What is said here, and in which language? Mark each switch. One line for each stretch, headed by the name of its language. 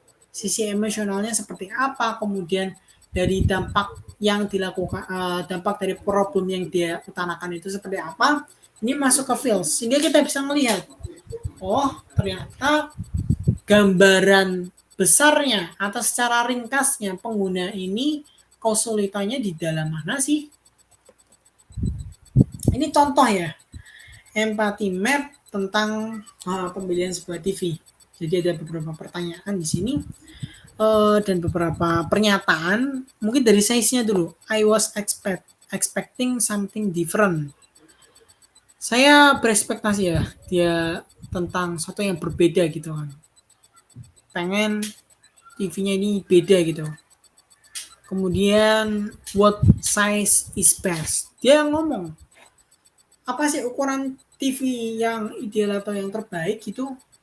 Indonesian: Sisi emosionalnya seperti apa, kemudian dari dampak yang dilakukan, dampak dari problem yang dia utarakan itu seperti apa, ini masuk ke feels, sehingga kita bisa melihat, oh ternyata gambaran besarnya atau secara ringkasnya pengguna ini kesulitannya di dalam mana sih. Ini contoh ya, empathy map tentang pembelian sebuah TV. Jadi ada beberapa pertanyaan di sini dan beberapa pernyataan. Mungkin dari size-nya dulu.
English: I was expecting something different.
Indonesian: Saya berekspektasi ya dia tentang sesuatu yang berbeda gitu kan. Pengen TV-nya ini beda gitu. Kemudian
English: what size is best?
Indonesian: Dia ngomong apa sih ukuran TV yang ideal atau yang terbaik gitu.